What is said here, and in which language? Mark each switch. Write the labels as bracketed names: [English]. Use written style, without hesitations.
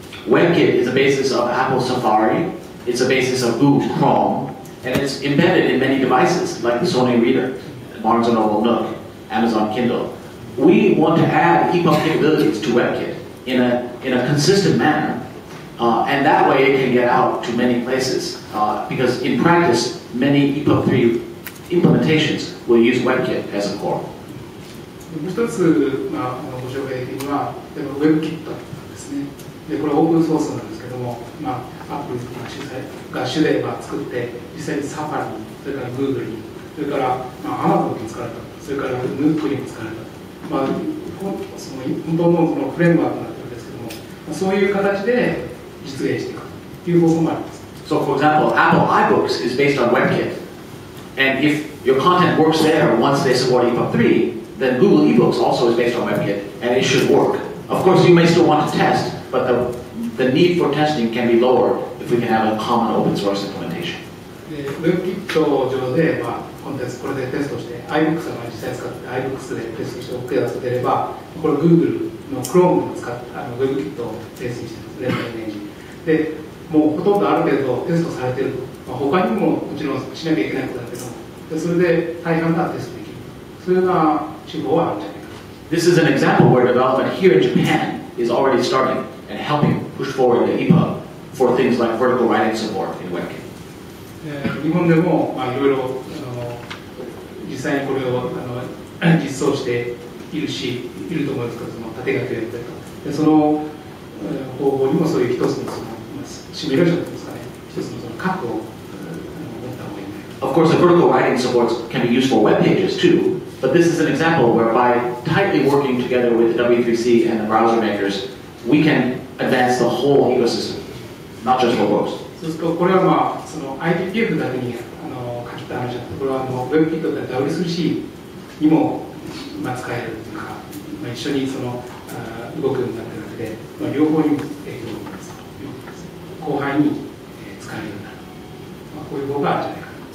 [English] WebKit is a basis of Apple Safari, it's a basis of Google Chrome, and it's embedded in many devices like the Sony Reader, Barnes & Noble Nook, Amazon Kindle. We want to add EPUB capabilities to WebKit in a consistent manner, and that way it can get out to many places, because in practice, many EPUB 3 implementations will use WebKit as a core. [Japanese] もう一つ、ご紹介できるのは、WebKit ですね。で、これはオープンソースなんですけども、Apple が主で作って、実際に Safari に、それから Google に、それから、Amazon に使われた、それから Nook にも使われた、その本当のそのフレームワークになってるんですけども、そういう形で実現していくという方法もあります。 [English] So, for example, Apple iBooks is based on WebKit, and if your content works there once they support EPUB 3, then Google eBooks also is based on WebKit, and it should work. Of course, you may still want to test, but the need for testing can be lower if we can have a common open source implementation. [Japanese] で、WebKit 上で、コンテンツこれでテストして、iBooks が実際使って iBooks でテストして OK だと出れば、これ Google の Chrome を使ってWebKit をベースにしてます、連帯イメージ。で、もうほとんどある程度テストされていると。他にももちろんしなきゃいけないことだけども、でそれで大半がテストできる。そういうような手法はあるんじゃないか。 [English] This is an example where development here in Japan is already starting and helping push forward the EPUB for things like vertical writing support in WebKit. [Japanese] 日本でもいろいろ実際にこれを実装していると思うんですけど、その縦書きをやったりと、でその方法にもそういう一つのシミュレーションですかね、一つのその核を持った方がいい。 [English] Of course, the vertical writing supports can be used for web pages too, but this is an example where by tightly working together with the W3C and the browser makers, we can advance the whole ecosystem, not just for books. [Japanese] そうするとこれはその IDPF だけに書きた話じゃなくて、これはWebKit で W3C にも使えるというか、一緒にその動くようになっているわけで、両方にも影響を及ぼすということです。広範囲に使えるようになる、こういう方があるんじゃないかな。